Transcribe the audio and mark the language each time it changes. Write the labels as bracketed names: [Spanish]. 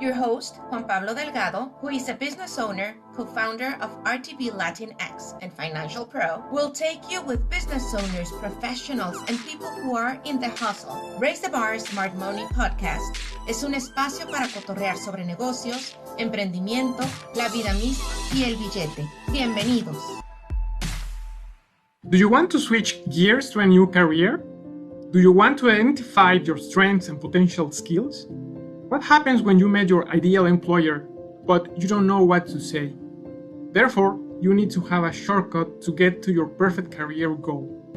[English] Your host, Juan Pablo Delgado, who is a business owner, co-founder of RTV Latinx and Financial Pro, will take you with business owners, professionals, and people who are in the hustle. [Spanish] Raise the Bar Smart Money podcast es un espacio para cotorrear sobre negocios, emprendimiento, la vida misma y el billete. Bienvenidos. [English] Do you want to switch gears to a new career? Do you want to identify your strengths and potential skills? What happens when you met your ideal employer, but you don't know what to say? Therefore, you need to have a shortcut to get to your perfect career goal.